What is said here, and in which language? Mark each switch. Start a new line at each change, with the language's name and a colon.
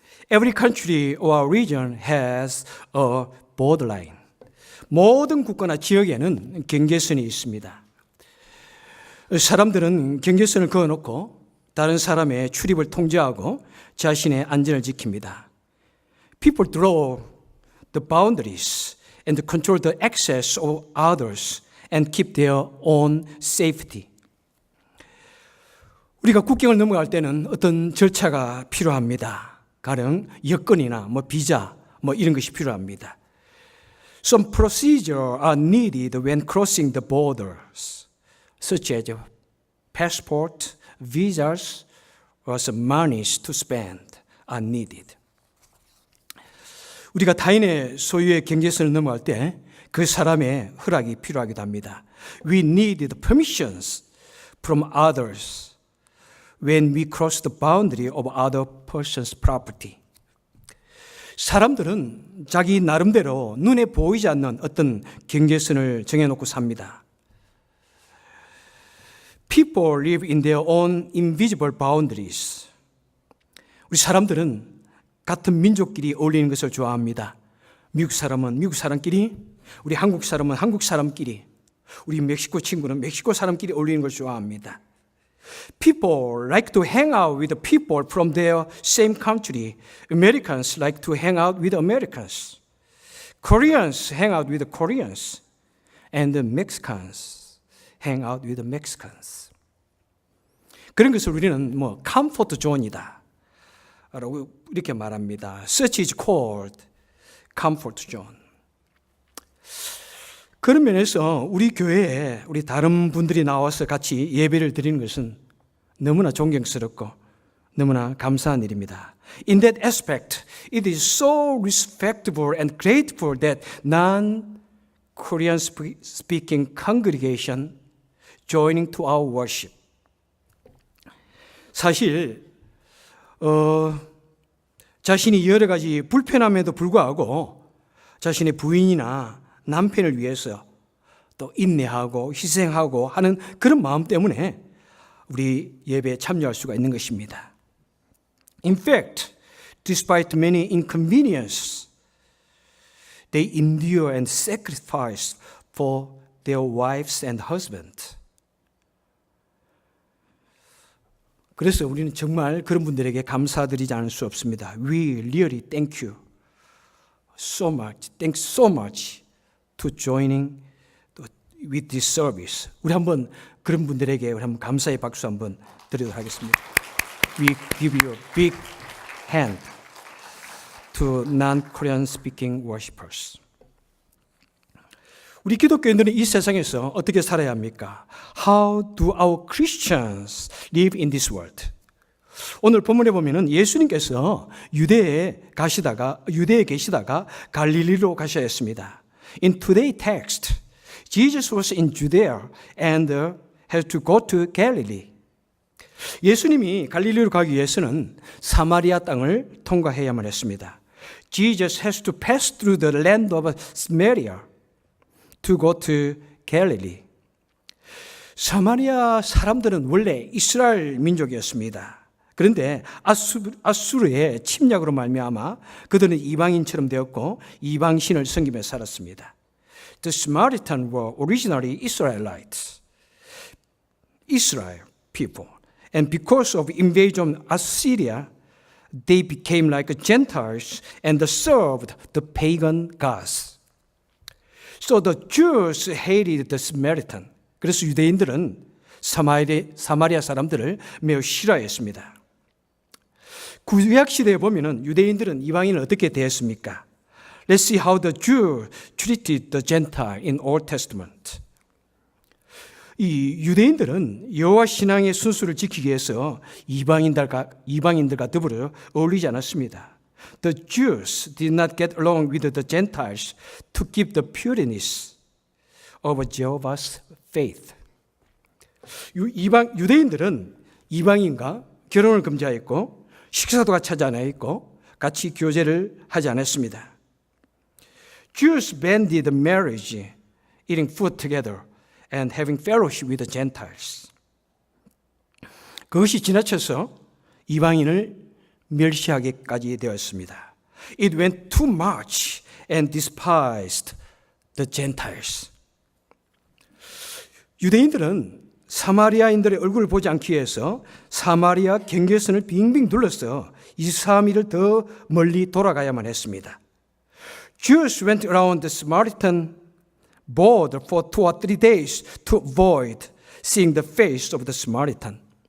English: Every country or region has a borderline.
Korean: 모든 국가나 지역에는 경계선이 있습니다. 사람들은 경계선을 그어놓고 다른 사람의 출입을 통제하고 자신의 안전을 지킵니다.
English: People draw the boundaries and control the access of others and keep their own safety.
Korean: 우리가 국경을 넘어갈 때는 어떤 절차가 필요합니다. 가령 여권이나 비자 이런 것이 필요합니다.
English: Some procedures are needed when crossing the borders, such as passport, visas, or some monies to spend are needed.
Korean: 우리가 타인의 소유의 경계선을 넘어갈 때 그 사람의 허락이 필요하기도 합니다.
English: We need the permissions from others when we cross the boundary of other person's property.
Korean: 사람들은 자기 나름대로 눈에 보이지 않는 어떤 경계선을 정해놓고 삽니다.
English: People live in their own invisible boundaries.
Korean: 우리 사람들은 같은 민족끼리 어울리는 것을 좋아합니다. 미국 사람은 미국 사람끼리, 우리 한국 사람은 한국 사람끼리, 우리 멕시코 친구는 멕시코 사람끼리 어울리는 걸 좋아합니다.
English: People like to hang out with people from their same country. Americans like to hang out with Americans. Koreans hang out with Koreans. And the Mexicans hang out with the Mexicans.
Korean: 그런 것을 우리는 comfort zone이다 라고 이렇게 말합니다.
English: Such is called comfort zone.
Korean: 그런 면에서 우리 교회에 우리 다른 분들이 나와서 같이 예배를 드리는 것은 너무나 존경스럽고 너무나 감사한 일입니다.
English: In that aspect, it is so respectable and grateful that non-Korean speaking congregation joining to our worship.
Korean: 사실 자신이 여러 가지 불편함에도 불구하고 자신의 부인이나 남편을 위해서 또 인내하고 희생하고 하는 그런 마음 때문에 우리 예배에 참여할 수가 있는 것입니다.
English: In fact, despite many inconveniences, they endure and sacrifice for their wives and husbands.
Korean: 그래서 우리는 정말 그런 분들에게 감사드리지 않을 수 없습니다.
English: We really thank you so much. Thanks so much to joining with this service.
Korean: 우리 한번 그런 분들에게 우리 한번 감사의 박수 한번 드리도록 하겠습니다.
English: We give you a big hand to non-Korean speaking worshipers.
Korean: 우리 기독교인들은 이 세상에서 어떻게 살아야 합니까?
English: How do our Christians live in this world?
Korean: 오늘 본문에 보면은 예수님께서 유대에 계시다가 갈릴리로 가셔야 했습니다.
English: In today's text, Jesus was in Judea and had to go to Galilee.
Korean: 예수님이 갈릴리로 가기 위해서는 사마리아 땅을 통과해야만 했습니다.
English: Jesus has to pass through the land of Samaria to go to Galilee.
Korean: 사마리아 사람들은 원래 이스라엘 민족이었습니다. 그런데 아수르의 침략으로 말미암아 그들은 이방인처럼 되었고 이방신을 섬기며 살았습니다.
English: The Samaritans were originally Israelites, Israel people. And because of invasion of Assyria, they became like Gentiles and served the pagan gods. So the Jews hated the Samaritan.
Korean: 그래서 유대인들은 사마리아 사람들을 매우 싫어했습니다. 구약 시대에 보면은 유대인들은 이방인을 어떻게 대했습니까?
English: Let's see how the Jew treated the Gentile in Old Testament.
Korean: 이 유대인들은 여호와 신앙의 순수를 지키기 위해서 이방인들과 더불어 어울리지 않았습니다.
English: The Jews did not get along with the Gentiles to keep the pureness of Jehovah's faith.
Korean: 유대인들은 이방인과 결혼을 금지하였고 식사도 같이 하지 않았고 같이 교제를 하지 않았습니다.
English: Jews banned marriage, eating food together, and having fellowship with the Gentiles.
Korean: 그것이 지나쳐서 이방인을 멸시하게까지 되었습니다.
English: It went too much and despised the Gentiles.
Korean: 유대인들은 사마리아인들의 얼굴을 보지 않기 위해서 사마리아 경계선을 빙빙 둘러서 23일을 더 멀리 돌아가야만 했습니다.
English: Jews went around the Samaritan border for 2 or 3 days to avoid seeing the face of the Samaritan.